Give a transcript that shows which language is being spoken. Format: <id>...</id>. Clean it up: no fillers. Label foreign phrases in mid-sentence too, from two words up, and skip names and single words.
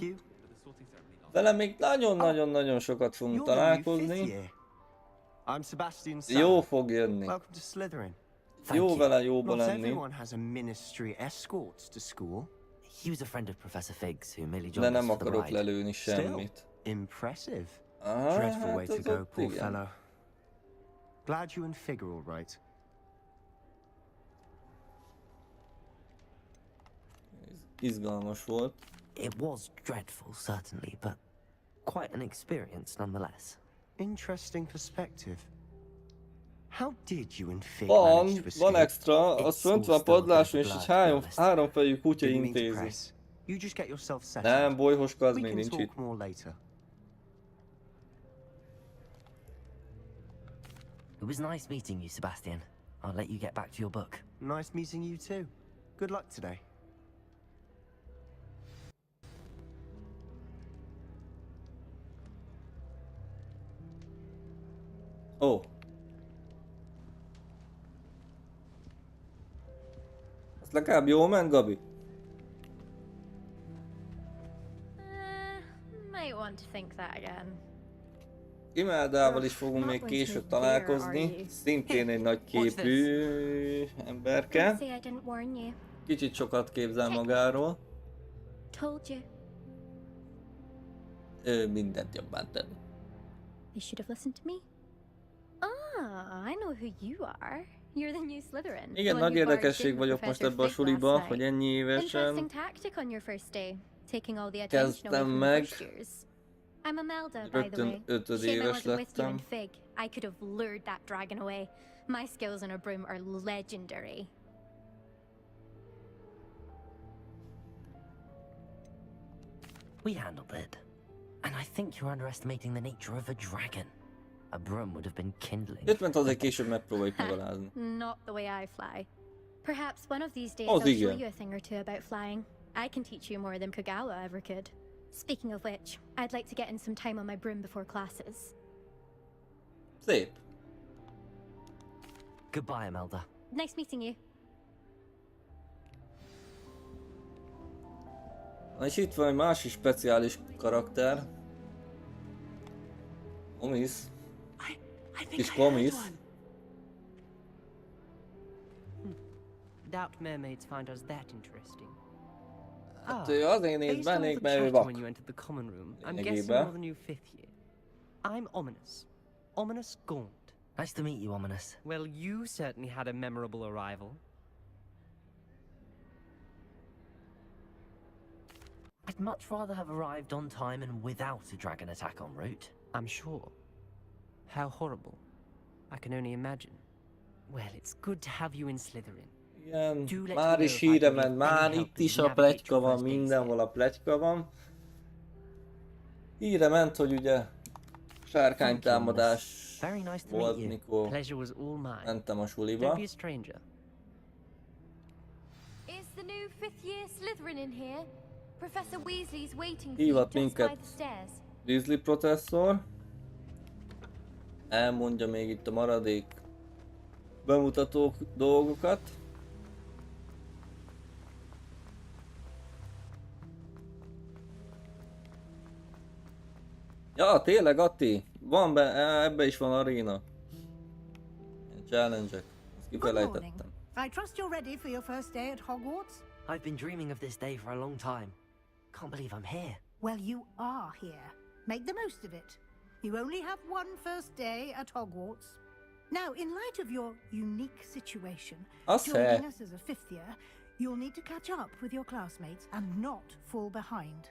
<hu>Vele még nagyon-nagyon-nagyon sokat fogunk találkozni. Jó fog jönni. Jó vele jóba lenni. De nem akarok lelőni semmit.</hu> <en>Dreadful way to go, poor fellow. Glad you and Fig are all right.</en> <hu>Izgalmas volt.</hu> <en>It was dreadful, certainly, but quite an experience nonetheless. Interesting perspective. How did you and Fig manage to escape?</en> <hu>Van extra, az fönt van a padláson, és egy háromfejű kutya intézi. Nem, bolyhoska az még nincs itt.</hu> <en>It was nice meeting you, Sebastian. I'll let you get back to your book. Nice meeting you too. Good luck today. Oh.</en> <hu>Ez legalább jól ment, Gabi?</hu> <en>Might want to think that again.</en> <hu>Imeldával is fogunk még később találkozni, szintén egy nagy képű emberke. Kicsit sokat képzel magáról. Ő mindent jobban tenni.</hu> <en>You should have listened to me. Ah, I know who you are. You're the new Slytherin.</en> <hu>Igen, nagy érdekesség vagyok most ebbe a suliba, hogy ennyi évesen kezdtem meg.</hu> <en>I'm Imelda, by the way.</en> <hu>5 éves lettem.</hu> <en>I could have lured that dragon away. My skills on a broom are legendary. We handled it. And I think you're underestimating the nature of a dragon. A broom would have been kindling.</en> <hu>50 azért később megpróbáljuk megalázni.</hu> <en>Not the way I fly. Perhaps one of these days I'll show you a thing or two about flying. I can teach you more than Kogawa ever could. Speaking of which, I'd like to get in some time on my broom before classes.</en> <hu>Szép.</hu> <en>Goodbye, Imelda. Nice meeting you.</en> <hu>Na és itt van egy másik speciális karakter. Komisz. Kis komisz.</hu> <en>Doubt mermaids find us that interesting.</en> <hu>Hát ő azért néz bennék, mert ő vak. Lényegében.</hu> <en>I'm Ominous. Ominous Gaunt. Nice to meet you, Ominous. Well, you certainly had a memorable arrival. I'd much rather have arrived on time and without a dragon attack en route. I'm sure. How horrible. I can only imagine. Well, it's good to have you in Slytherin.</en> <hu>Igen, már is híre ment, már itt is a pletyka van, mindenhol a pletyka van. Híre ment, hogy ugye sárkánytámadás volt, mikor mentem a suliba.</hu> <en>Is the new 5th year Slytherin in here? Professor Weasley's waiting for you</en> <hu>Hívott</hu> <en>just by</en> <hu>minket</hu> <en>the stairs.</en> <hu>Weasley professzor. Elmondja még itt a maradék bemutató dolgokat. Ja, tényleg, Atti, van ebbe is van aréna. Challenge-ek, ezt kifelejtettem.</hu> <en>I trust you're ready for your first day at Hogwarts? I've been dreaming of this day for a long time. Can't believe I'm here. Well, you are here. Make the most of it. You only have one first day at Hogwarts. Now, in light of your unique situation, joining us as a 5th year, you'll need to catch up with your classmates and not fall behind.</en>